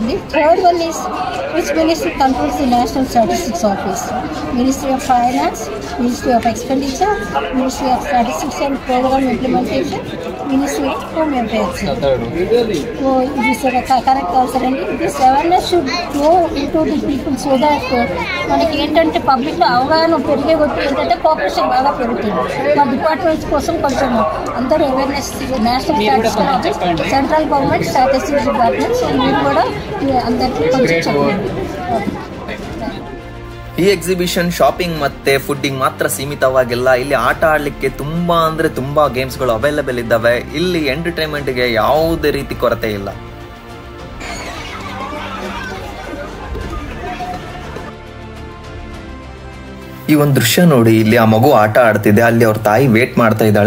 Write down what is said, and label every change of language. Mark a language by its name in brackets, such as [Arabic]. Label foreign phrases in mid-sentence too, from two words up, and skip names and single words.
[English] The third one is which ministry controls the National Statistics Office? Ministry of Finance, Ministry of Expenditure, Ministry of Statistics and Program Implementation, Ministry of Home Affairs. So this is the correct answer. And this awareness should go into the people so that [Telugu] మనకి ఏంటంటే పబ్లిక్లో అవగాహన పెరిగే కొద్ది ఏంటంటే కోఆపరేషన్ బాగా పెరుగుతుంది. మా డిపార్ట్మెంట్స్ కోసం కొంచెం అందరూ అవేర్నెస్ నేషనల్ స్టాటిస్టికల్ ఆఫీస్, సెంట్రల్ గవర్నమెంట్ స్టాటిస్టిక్స్ డిపార్ట్మెంట్స్ మీరు కూడా అందరికీ కొంచెం చెప్పండి. [Kannada] ಈ ಎಕ್ಸಿಬಿಷನ್ ಶಾಪಿಂಗ್ ಮತ್ತೆ ಫುಡ್ಡಿಂಗ್ ಮಾತ್ರ ಸೀಮಿತವಾಗಿಲ್ಲ. ಇಲ್ಲಿ ಆಟ ಆಡಲಿಕ್ಕೆ ತುಂಬಾ ಅಂದ್ರೆ ತುಂಬಾ ಗೇಮ್ಸ್ಗಳು ಅವೈಲೇಬಲ್ ಇದ್ದಾವೆ. ಇಲ್ಲಿ ಎಂಟರ್ಟೈನ್ಮೆಂಟ್ಗೆ ಯಾವುದೇ ರೀತಿ ಕೊರತೆ ಇಲ್ಲ. ಈ ಒಂದು ದೃಶ್ಯ ನೋಡಿ, ಇಲ್ಲಿ ಆ ಮಗು ಆಟ ಆಡ್ತಿದೆ, ಅಲ್ಲಿ ಅವ್ರ ತಾಯಿ ವೇಟ್ ಮಾಡ್ತಾ ಇದ್ದಾಳೆ.